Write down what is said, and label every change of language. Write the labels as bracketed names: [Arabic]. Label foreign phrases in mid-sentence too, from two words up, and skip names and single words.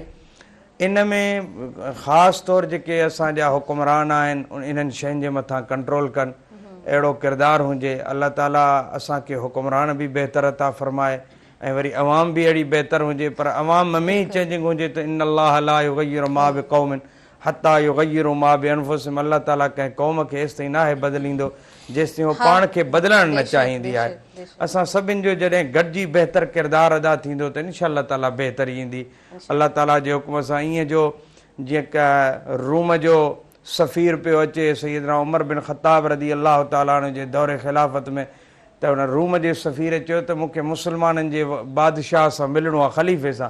[Sindhi] इन में ख़ासि तौरु जेके असांजा हुकुमरान आहिनि इन्हनि शयुनि जे मथां कंट्रोल कनि, अहिड़ो किरदारु हुजे। अलाह ताला असांखे हुकुमरान बि बहितर अता फ़रमाए, ऐं वरी अवाम बि अहिड़ी बहितर हुजे, पर अवाम में ई चेंजिंग हुजे त [Arabic] إن الله لا يغير ما بقوم حتى يغير ما بأنفسهم. [Sindhi] अल्लाह ताला कंहिं क़ौम खे एसि ताईं नाहे बदिलींदो जेसि ताईं उहो पाण खे बदिलणु न चाहींदी आहे। असां सभिनि जो जॾहिं गॾिजी बहितर किरदारु अदा थींदो त [Arabic] إن شاء الله تعالى [Sindhi] बहितरी ईंदी। अल्लाह ताला जे हुकुम सां ईअं जो जीअं क रूम जो सफ़ीर पियो अचे सैयदना उमर बिन ख़त्ताब [Arabic] رضي الله تعالى عنه [Sindhi] जे दौरे ख़िलाफ़त में, त हुन रूम जे सफ़ीर चयो त मूंखे मुस्लमाननि जे बादशाह सां मिलणो आहे, ख़लीफ़े सां।